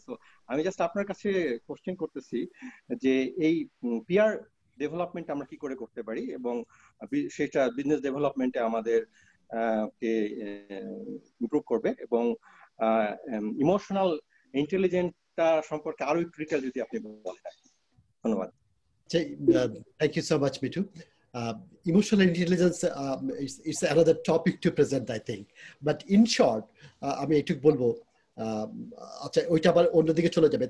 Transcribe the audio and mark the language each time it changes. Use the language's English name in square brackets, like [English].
[Bangla] So আমি just আপনার কাছে কোশ্চেন করতেছি যে এই পিয়ার ডেভেলপমেন্ট আমরা কি করে করতে পারি, এবং সেটা বিজনেস ডেভেলপমেন্টে আমাদের কে ইমপ্রুভ করবে, এবং ইমোশনাল ইন্টেলিজেন্সটা সম্পর্কে আরো একটু ডিটেইল যদি আপনি বলেন। ধন্যবাদ। [English] Thank you so much, Mitu. Emotional intelligence is another topic to present, I think. But in short, [Bangla] আমি একটু বলবো, আচ্ছা ওইটা আবার অন্যদিকে চলে যাবে।